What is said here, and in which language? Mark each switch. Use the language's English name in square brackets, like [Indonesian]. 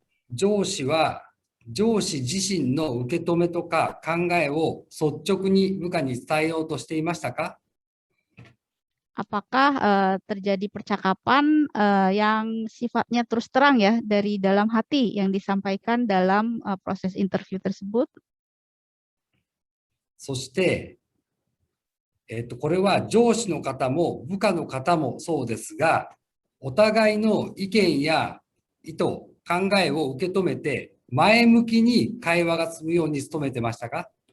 [Japanese] 上司自身の受け止めとか考えを率直に部下に伝えようとしていましたか？ [Indonesian] Apakah terjadi percakapan yang sifatnya terus terang ya dari dalam hati yang disampaikan dalam proses interview tersebut? [Japanese] そして、これは上司の方も部下の方もそうですが、お互いの意見や意図、考えを受け止めて、前向きに会話が進むように努めてましたか？